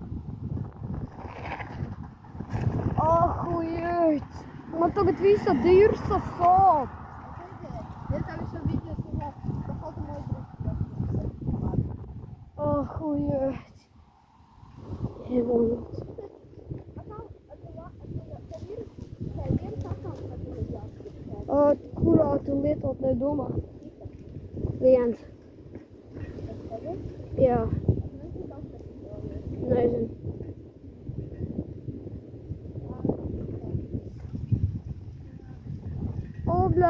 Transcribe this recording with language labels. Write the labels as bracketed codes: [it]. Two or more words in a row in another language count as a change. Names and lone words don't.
[lv] Ahujēt. Man tagad visa dirsa sāp. [ru] Я там еще видео снимал, походу мой друг. Ахуеть. Ебал. А там это вирус, вирус аккаунт, который я. [lv] Kurā tu lietotnē domā? Viens. Jā. Nezinu. Blē!